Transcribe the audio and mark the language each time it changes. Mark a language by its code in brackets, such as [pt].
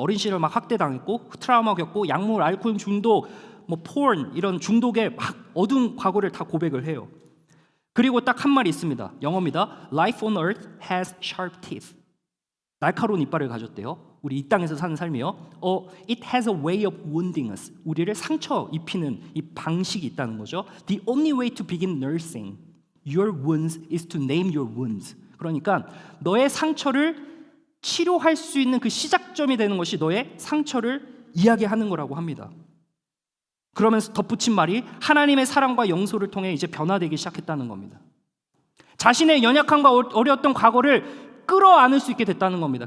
[ko] 어린 시절 막 학대당했고 트라우마 겪고 약물, 알코올 중독, porn 이런 중독의 막 어두운 과거를 다 고백을 해요. 그리고 딱 한 말이 있습니다. 영어입니다. [en] Life on earth has sharp teeth. [ko] 날카로운 이빨을 가졌대요. 우리 이 땅에서 사는 삶이요. [en] It has a way of wounding us. [ko] 우리를 상처 입히는 이 방식이 있다는 거죠. [en] The only way to begin nursing your wounds is to name your wounds. [ko] 그러니까 너의 상처를 치료할 수 있는 그 시작점이 되는 것이 너의 상처를 이야기하는 거라고 합니다. 그러면서 덧붙인 말이 하나님의 사랑과 용서를 통해 이제 변화되기 시작했다는 겁니다. 자신의 연약함과 어려웠던 과거를 끌어안을 수 있게 됐다는 겁니다.